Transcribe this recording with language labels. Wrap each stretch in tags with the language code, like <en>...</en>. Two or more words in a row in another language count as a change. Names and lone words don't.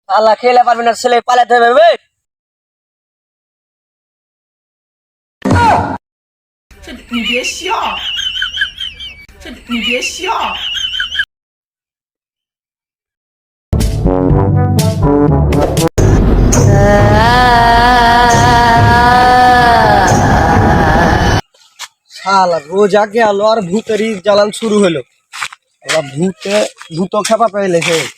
<bn>শালা খেলে পারবে না ছেলে পালাতে হবে</bn> <zh>你别笑，你别笑。</zh> <bn>শালা রোজ আগে আলো আর ভূতেরই জ্বালান শুরু হলো। এবার ভূত খেপা পেয়েছে।</bn>